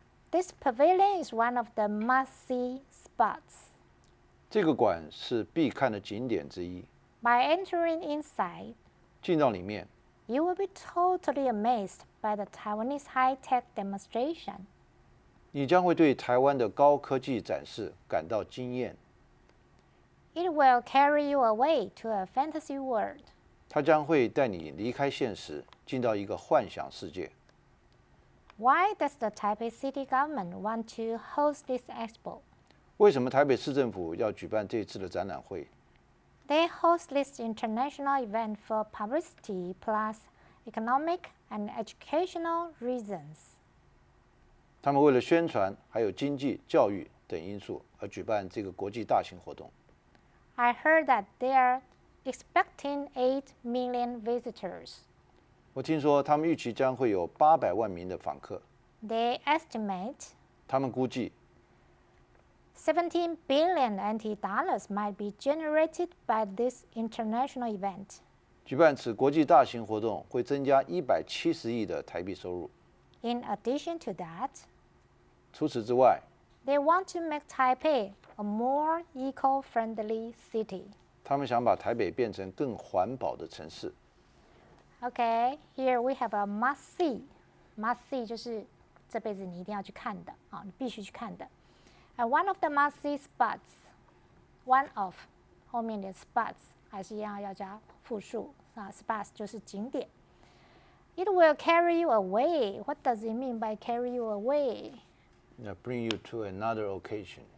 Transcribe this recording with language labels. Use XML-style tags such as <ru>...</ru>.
<en>This pavilion is one of the must-see spots.</en> <zh>这个馆是必看的景点之一。</zh> <en>By entering inside,</en> <zh>进到里面，</zh> <en>you will be totally amazed by the Taiwanese high-tech demonstration.</en> <zh>你将会对台湾的高科技展示感到惊艳。</zh> <en>It will carry you away to a fantasy world.</en> <zh>它将会带你离开现实，进到一个幻想世界。</zh> <en>Why does the Taipei city government want to host this expo?</en> <zh>为什么台北市政府要举办这次的展览会？</zh> <en>They host this international event for publicity plus economic and educational reasons.</en> <zh>他们为了宣传，还有经济、教育等因素而举办这个国际大型活动。</zh> <en>I heard that they are expecting 8 million visitors.</en> <zh>我听说他们预期将会有800万名的访客。</zh> <en>They estimate</en> <zh>他们估计</zh> <en>17 billion NT dollars might be generated by this international event.</en> <zh>举办此国际大型活动会增加170亿的台币收入。</zh> <en>In addition to that,</en> <zh>除此之外，</zh> <en>they want to make Taipei a more eco-friendly city.</en> <zh>他们想把台北变成更环保的城市。</zh> <en>Okay, here we have a must-see.</en> <zh>Must-see 就是这辈子你一定要去看的啊，你必须去看的。</zh> <en>And one of the must-see spots, one of</en> <zh>后面的 spots 还是一样要加复数啊 ，spots 就是景点。</zh> <en>It will carry you away. What does it mean by carry you away? Bring you to another occasion.</en>